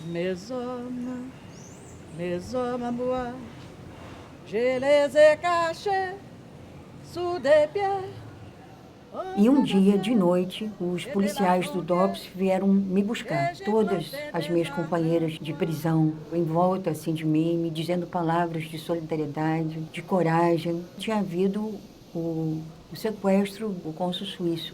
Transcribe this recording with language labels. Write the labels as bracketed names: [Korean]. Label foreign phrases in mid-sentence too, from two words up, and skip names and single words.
[French] Mes hommes, moi, je les ai cachés sous des pierres. [Portuguese] E um dia, de noite, os policiais do DOPS vieram me buscar. Todas as minhas companheiras de prisão, em volta assim, de mim, me dizendo palavras de solidariedade, de coragem. Tinha havido o sequestro do cônsul suíço.